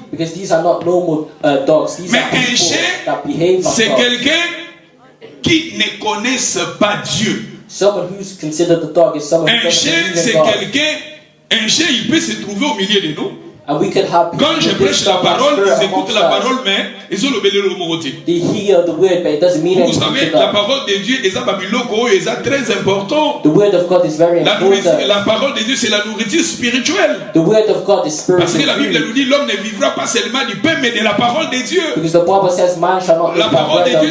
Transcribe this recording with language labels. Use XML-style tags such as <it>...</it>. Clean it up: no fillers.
<en>Because these are not normal dogs. These are people that behave like dogs.</en> <fr>C'est quelqu'un qui ne connaissent pas Dieu.</fr> <en>Someone who's considered the dog is someone who doesn't believe in God.</en> <fr>Un chien, c'est quelqu'un. Un chien, il peut se trouver au milieu de nous.</fr> <en>And we could have people.</en> <fr>Quand je prêche la parole, ils écoutent la parole, mais ils ont le mot.</fr> <en>They hear the word, but it doesn't mean anything.</en> <fr>Vous savez, la parole de Dieu est très important.</fr> <en>The word of God is very important.</en> <fr>La parole de Dieu, c'est la nourriture spirituelle.</fr> <en>The word of God is spiritual.</en> <fr>Parce que la Bible nous dit, l'homme ne vivra pas seulement du pain, mais de la parole de Dieu.</fr> <en>Because the Bible says, man shall not live by bread alone,</en>